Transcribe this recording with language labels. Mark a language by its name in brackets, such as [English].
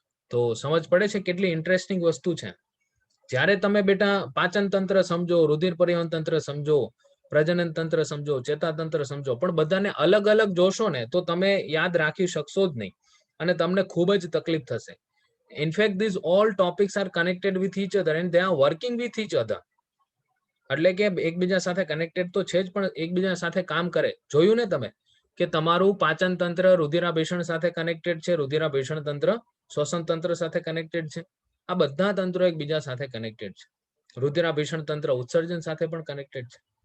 [Gujarati] તો સમજ પડે છે કેટલી ઇન્ટરેસ્ટિંગ વસ્તુ છે? જ્યારે તમે બેટા પાચન તંત્ર સમજો, રુધિર પરિવહન તંત્ર સમજો, પ્રજનન તંત્ર સમજો, ચેતાતંત્ર સમજો, પણ બધાને અલગ અલગ જોશો ને તો તમે યાદ રાખી શકશો જ નહીં અને તમને ખૂબ જ તકલીફ થશે. [English] In fact, these all topics are connected with each other and they are working with each other. [Gujarati] એટલે કે એકબીજા સાથે કનેક્ટેડ તો છે જ, પણ એકબીજા સાથે કામ કરે. જોયું ને તમે કે તમારું પાચન તંત્ર રુધિરાભિસરણ સાથે કનેક્ટેડ છે, રુધિરાભિસણ તંત્ર શ્વસન તંત્ર સાથે કનેક્ટેડ છે. આ બધા તંત્રો એકબીજા સાથે કનેક્ટેડ છે. રુધિરાભિસરણ તંત્ર ઉત્સર્જન સાથે પણ કનેક્ટેડ છે.